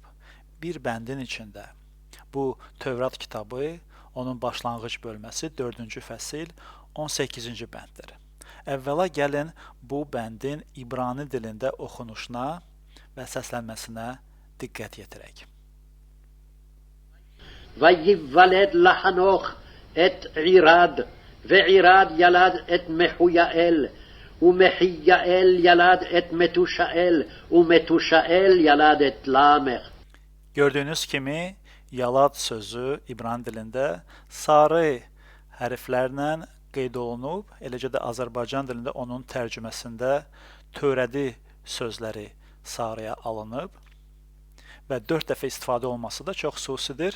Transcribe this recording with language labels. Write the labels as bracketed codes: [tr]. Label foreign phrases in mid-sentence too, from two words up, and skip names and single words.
[az] Bir bəndin içində. Bu Tövrat kitabı, onun başlanğıc bölməsi 4-cü fəsil 18-ci bənddir. Əvvəla gəlin bu bəndin İbrani dilində oxunuşuna və səslənməsinə diqqət yetirək. [he] ויولד לחנוך את עירד, ועירד ילד את מחויאל, ומחייאל ילד את מתושאל, ומתושאל ילד את למך. [az] Gördüyünüz kimi yalad sözü İbrani dilində sarı hərflərlə qeyd olunub, eləcə də Azərbaycan dilində onun tərcüməsində törədi sözləri sarıya alınıb və 4 dəfə istifadə olması da çox xüsusidir.